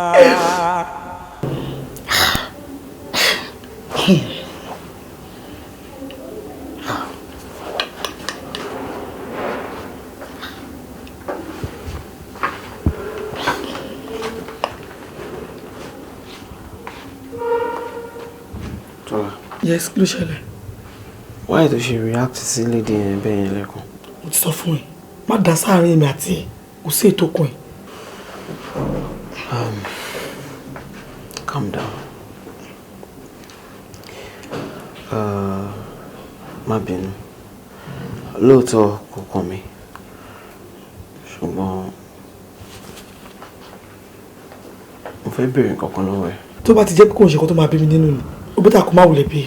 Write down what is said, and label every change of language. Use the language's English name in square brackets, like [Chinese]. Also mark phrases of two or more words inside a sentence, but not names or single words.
[Yoruba] Yes, kí ló ṣẹlẹ̀? [English] Why does she react [Yoruba] sí lady yẹn bẹ́ẹ̀ yẹn lẹ́kọ̀ọ́? Mo ti sọ fún ẹ, má dá sáàárín èmi àti ẹ, kò sí ètò kan ẹ. [English] Calm down. [Yoruba] Má bínú. Lóòótọ́ kò kàn mí. Ṣùgbọ́n mo fẹ́ béèrè nǹkan kan lọ́wọ́ ẹ. Tó bá ti jẹ́ pé kò ń ṣe nǹkan tó máa bí mi nínú ni, ó bẹ́tà kó má wulẹ̀ bí.